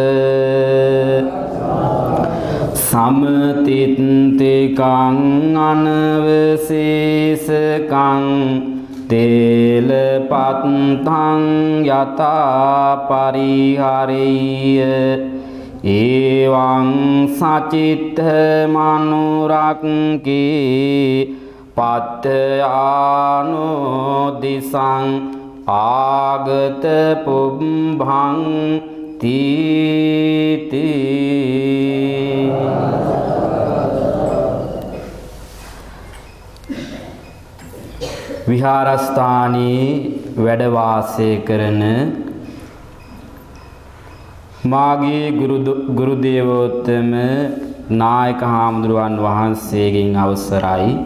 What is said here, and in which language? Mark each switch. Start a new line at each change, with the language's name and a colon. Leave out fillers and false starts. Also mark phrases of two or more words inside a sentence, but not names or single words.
Pali: සමතිත්තිකං අනවශේෂකං තේලපත්තං යතා පරිහරෙය්‍ය එවං සචිත්ත මනුරක්ඛී පත්තයානෝ දිසං ආගත පුබ්බං තීති.
Sinhala: විහාරස්ථානයේ වැඩ වාසය කරන මාගේ ගුරු දේවෝත්තම නායක හාමුදුරුවන් වහන්සේගෙන් අවසරයි.